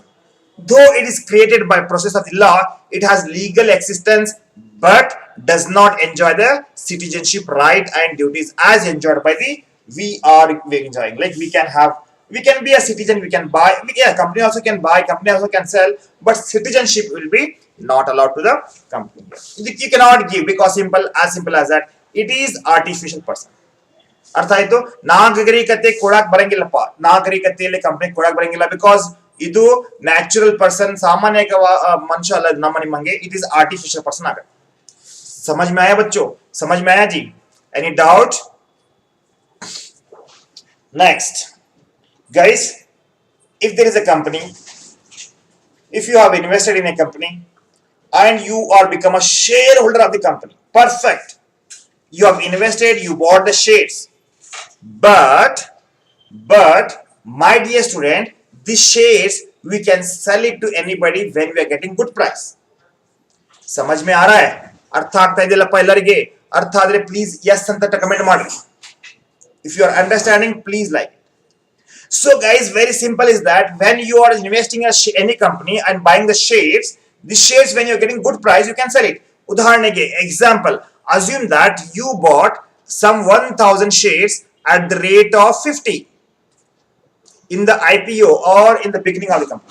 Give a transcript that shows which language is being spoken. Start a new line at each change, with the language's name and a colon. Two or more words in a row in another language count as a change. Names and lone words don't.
English: Though it is created by process of the law, it has legal existence, but does not enjoy the citizenship right and duties as enjoyed by the we are enjoying. Like we can be a citizen, we can buy, company also can buy, company also can sell, but citizenship will be not allowed to the company. You cannot give, because as simple as that, it is artificial person.
Kannada: ಅರ್ಥ ಆಯ್ತು? ನಾಗರಿಕತೆ ಕೊಡಕ್ ಬರಂಗಿಲ್ಲಪ್ಪ, ನಾಗರಿಕತೆಯಲ್ಲಿ ಕಂಪನಿ ಕೊಡಕ್ ಬರಂಗಿಲ್ಲ, ಬಿಕಾಸ್ ಇದು
English: natural person,
Kannada: ಸಾಮಾನ್ಯ ಮನುಷ್ಯ ಅಲ್ಲ ನಮ್ಮ ನಿಮ್ಮಂಗೆ,
English: it is artificial person
Kannada: आगे.
Hindi: समझ में आया बच्चों? समझ में आया जी?
English: Any doubt? Next, guys, if there is a company, if you have invested in a company and you are become a shareholder of the company, perfect. You have invested, you bought the shares, but my dear student, these shares we can sell it to anybody when we are getting good price.
Hindi: समझ में आ रहा है?
Kannada: ಅರ್ಥ ಆಗ್ತಾ ಇದೆಯಲ್ಲಪ್ಪ ಎಲ್ಲರಿಗೆ? ಅರ್ಥ ಆದ್ರೆ
English: please yes
Kannada: ಅಂತ ಕಮೆಂಟ್ ಮಾಡಿ.
English: If you are understanding, please like it. So guys, very simple is that when you are investing in any company and buying the shares, when you're getting good price, you can sell it. Udaharane ke example, assume that you bought some 1000 shares at the rate of 50 in the IPO or in the beginning of the company.